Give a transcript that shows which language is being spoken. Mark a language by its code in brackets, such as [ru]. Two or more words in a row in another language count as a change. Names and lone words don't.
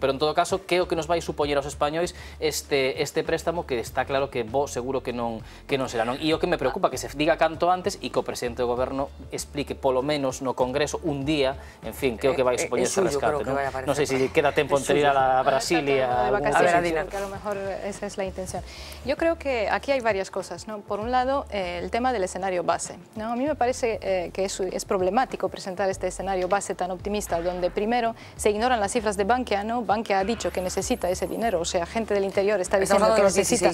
[gl] Pero en todo caso, que o que nos vai supoñer aos españois este préstamo, que está claro que vos seguro que non non será, non? E o que me preocupa que se diga canto antes e que o presidente do goberno explique polo menos no Congreso un día, en fin, que é o que vai supoñer este rescate, non? Non sei se queda tempo en ir a Brasil e a algún [es] sitio. Que a lo mejor esa es la intención. Yo creo que aquí hay varias cosas, ¿no? Por un lado, el tema del escenario base, ¿no? A mí me parece que es problemático presentar este escenario base tan optimista, donde primero se ignoran las cifras de Bankia, ¿no? Bankia ha dicho que necesita ese dinero, o sea, gente del interior está diciendo que necesita...